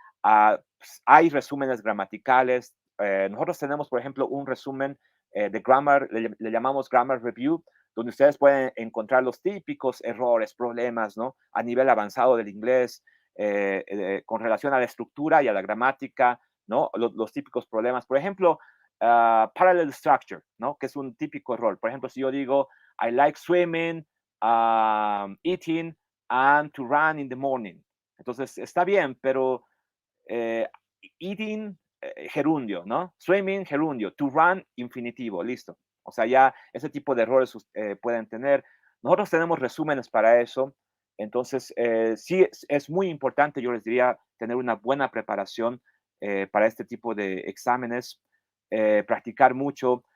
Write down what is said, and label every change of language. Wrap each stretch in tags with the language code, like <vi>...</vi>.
<es>Hay resúmenes gramaticales. Nosotros tenemos, por ejemplo, un resumen de grammar, le llamamos Grammar Review, donde ustedes pueden encontrar los típicos errores, problemas, ¿no? A nivel avanzado del inglés, con relación a la estructura y a la gramática, ¿no? Los típicos problemas. Por ejemplo, parallel structure, ¿no? Que es un típico error. Por ejemplo, si yo digo,</es> <en>I like swimming, eating, and to run in the morning.</en> <es>Entonces, está bien, pero eating, gerundio, ¿no? Swimming, gerundio. To run, infinitivo, listo. O sea, ya ese tipo de errores pueden tener. Nosotros tenemos resúmenes para eso. Entonces, sí, es muy importante, yo les diría, tener una buena preparación para este tipo de exámenes, practicar mucho.</es>